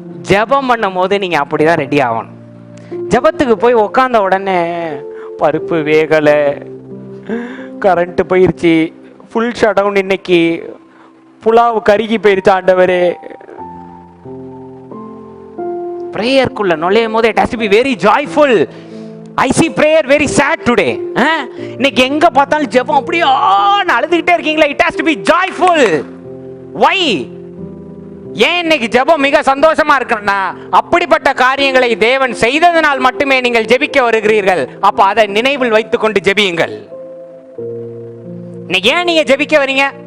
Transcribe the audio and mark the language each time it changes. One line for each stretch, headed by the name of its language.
Tamil: ஜெபம் பண்ணும் போது நீங்க அப்படிதான் ரெடி ஆகணும். ஜெபத்துக்கு போய் உக்காந்த உடனே பருப்பு வேகலை, கரண்ட் போயிருச்சு, ஃபுல் ஷட் டவுன், இன்னைக்கு புலாவு கருகி போயிருச்சு ஆண்டவரே. பிரேயருக்குள்ள நுழையும் போது
English: it has to be very joyful. I see prayer very sad today.
Tamil: இன்னைக்கு எங்க பார்த்தாலும் ஜெபம் அப்படியே அழுதுகிட்டே இருக்கீங்களா?
English: it has to be joyful. Why?
Tamil: ஏன் இன்னைக்கு ஜெபம் மிக சந்தோஷமா இருக்குன்னா, அப்படிப்பட்ட காரியங்களை தேவன் செய்ததனால் மட்டுமே நீங்கள் ஜெபிக்க வருகிறீர்கள். அப்ப அதை நினைவில் வைத்துக் கொண்டு ஜெபியுங்கள். இன்னைக்கு ஏன் நீங்க ஜெபிக்க வரீங்க?